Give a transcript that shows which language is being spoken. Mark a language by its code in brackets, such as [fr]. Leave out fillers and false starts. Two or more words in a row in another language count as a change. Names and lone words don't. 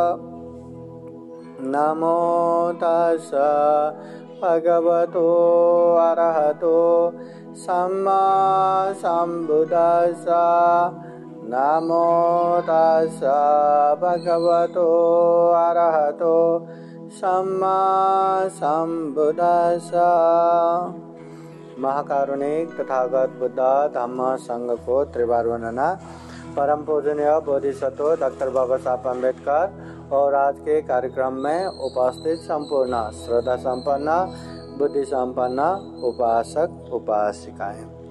[pi] नमो तस्सा भगवतो अरहतो सम्मा सम्बुद्दस्सा। नमो तस्सा भगवतो अरहतो सम्मा सम्बुद्दस्सा। [hi] महाकारुणिक तथागत बुद्धा धम्म संघ को त्रिवार वंदना। परम पूजनीय बोधिसत्व डॉक्टर बाबा साहब अम्बेडकर और आज के कार्यक्रम में उपस्थित संपूर्ण श्रद्धा संपन्न बुद्धि संपन्न उपासक उपासिकाएं।